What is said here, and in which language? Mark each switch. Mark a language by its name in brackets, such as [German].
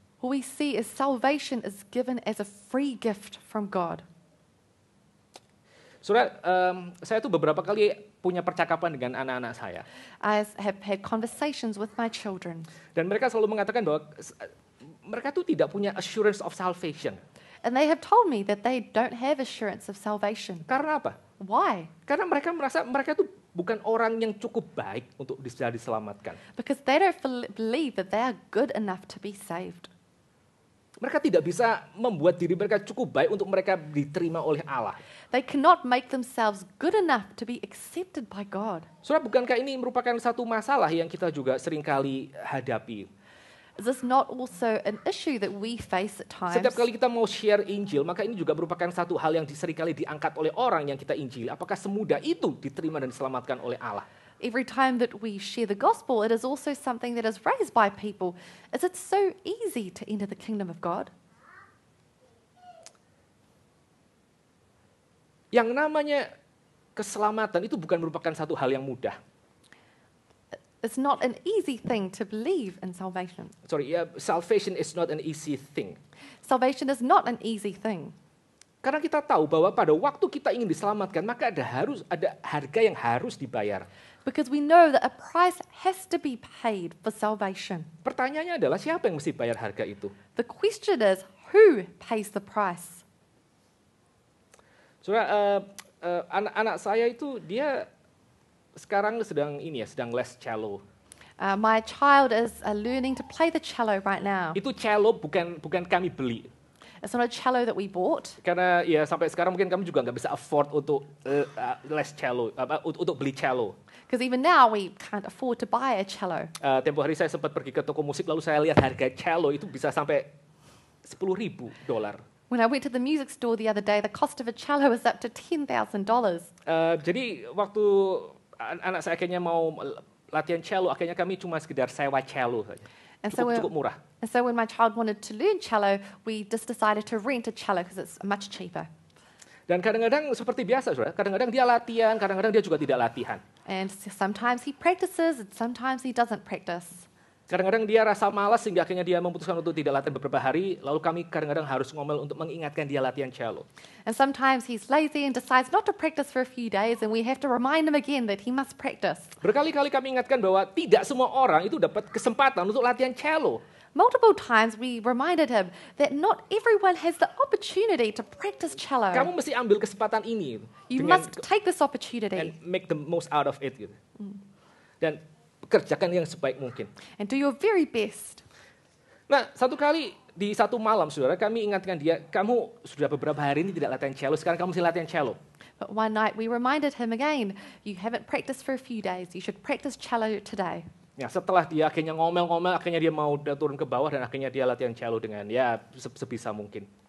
[English] what we see is salvation is given as a free gift from God. [Indonesian] Saudara, saya tuh beberapa kali punya percakapan dengan anak-anak saya. [English] I have had conversations with my children, [Indonesian] Dan mereka selalu mengatakan bahwa mereka tuh tidak punya [English] assurance of salvation. and they have told me that they don't have assurance of salvation. [Indonesian] Karena apa? [English] Why? [Indonesian] Karena mereka merasa mereka tuh bukan orang yang cukup baik untuk bisa diselamatkan. [English] Because they don't believe that they are good enough to be saved. [Indonesian] Mereka tidak bisa membuat diri mereka cukup baik untuk mereka diterima oleh Allah. [English] They cannot make themselves good enough to be accepted by God. [Indonesian] Saudara, bukankah ini merupakan satu masalah yang kita juga seringkali hadapi? [English] Is this not also an issue that we face at times? [Indonesian] Setiap kali kita mau share Injil, maka ini juga merupakan satu hal yang seringkali diangkat oleh orang yang kita injili. Apakah semudah itu diterima dan diselamatkan oleh Allah? [English] Every time that we share the gospel, it is also something that is raised by people. Is it so easy to enter the kingdom of God? [Indonesian] Yang namanya keselamatan itu bukan merupakan satu hal yang mudah. [English] It's not an easy thing to believe in salvation. Salvation is not an easy thing. Salvation is not an easy thing. [Indonesian] Karena kita tahu bahwa pada waktu kita ingin diselamatkan, maka ada harga yang harus dibayar. [English] Because we know that a price has to be paid for salvation. [Indonesian] Pertanyaannya adalah siapa yang mesti bayar harga itu? [English] The question is, who pays the price? [Indonesian] Saudara, anak saya itu dia sekarang sedang les cello. [English] My child is learning to play the cello right now. [Indonesian] Itu cello bukan kami beli. [English] It's not a cello that we bought. [Indonesian] Karena ya sampai sekarang mungkin kami juga nggak bisa afford untuk les cello, untuk beli cello. [English] Because even now we can't afford to buy a cello. [Indonesian] Tempo hari saya sempat pergi ke toko musik lalu saya lihat harga cello itu bisa sampai $10,000. [English] When I went to the music store the other day, the cost of a cello is up to $10,000. [Indonesian] Jadi waktu anak saya akhirnya mau latihan cello, akhirnya kami cuma sekedar sewa cello saja. Cukup murah. [English] And so when my child wanted to learn cello, we just decided to rent a cello because it's much cheaper. [Indonesian] Dan kadang-kadang seperti biasa, saudara. Kadang-kadang dia latihan, kadang-kadang dia juga tidak latihan. [English] And sometimes he practices and sometimes he doesn't practice. [Indonesian] Kadang-kadang dia rasa malas sehingga akhirnya dia memutuskan untuk tidak latihan beberapa hari, lalu kami kadang-kadang harus ngomel untuk mengingatkan dia latihan cello. [English] And sometimes he's lazy and decides not to practice for a few days, and we have to remind him again that he must practice. [Indonesian] Berkali-kali kami ingatkan bahwa tidak semua orang itu dapat kesempatan untuk latihan cello. [English] Multiple times we reminded him that not everyone has the opportunity to practice cello. [Indonesian] Kamu mesti ambil kesempatan ini. [English] You must take this opportunity and make the most out of it. [Indonesian] Gitu. Dan kerjakan yang sebaik mungkin. [English] and do your very best. [Indonesian] Nah, satu kali di satu malam, saudara, kami ingatkan dia, kamu sudah beberapa hari ini tidak latihan cello, sekarang kamu mesti latihan cello. [English] But one night we reminded him again, you haven't practiced for a few days, you should practice cello today. [Indonesian] Ya, setelah dia akhirnya ngomel-ngomel, akhirnya dia mau turun ke bawah dan akhirnya dia latihan cello dengan ya sebisa mungkin.